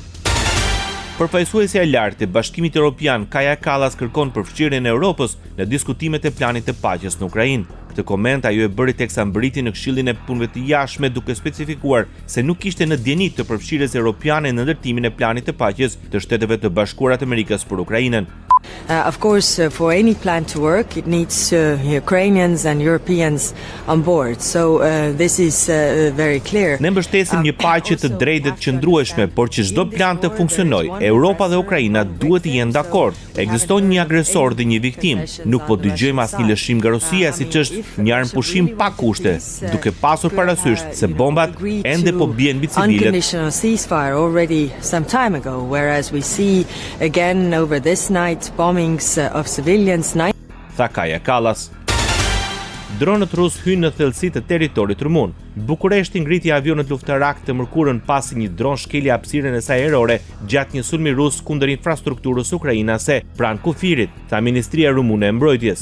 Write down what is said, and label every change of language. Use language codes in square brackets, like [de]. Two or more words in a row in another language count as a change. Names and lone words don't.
[sq] Përfaqësuesja e lartë e Bashkimit Evropian Kaja Kallas kërkon përfshirjen e Europës në diskutimet e planit të paqes në Ukrainë. Këtë koment ajo e bëri teksa mbërriti në Këshillin e Punëve të Jashtme duke specifikuar se nuk kishte në dieni të përfshirjes europiane në ndërtimin e planit të paqes të Shteteve të Bashkuara të Amerikës për Ukrainën. [en] Of course, for any plan to work, it needs Ukrainians and Europeans on board. So this is very clear. [sq] Ne mbështesim një paqe të drejtë të qëndrueshme, por që çdo plan të funksionojë, Europa dhe Ukraina duhet të jenë dakord. Ekziston një agresor dhe një viktim. Nuk po dëgjojmë asnjë lëshim nga Rusia, siç është një armëpushim pa kushte, duke pasur parasysh se bombat ende po bien mbi civilët. [en] Unconditional ceasefire already some time ago, whereas we see again over this night bombings of civilians. [sq] Tha Kaja Kallas. Dronët rus hynë në thellësi të territorit rumun. Bukureshti ngriti avionet luftarak të mërkurën pasi një dron shkeli hapësirën e saj ajrore gjatë një sulmi rus kundër infrastrukturës ukrainase pranë kufirit, tha Ministria Rumune e Mbrojtjes.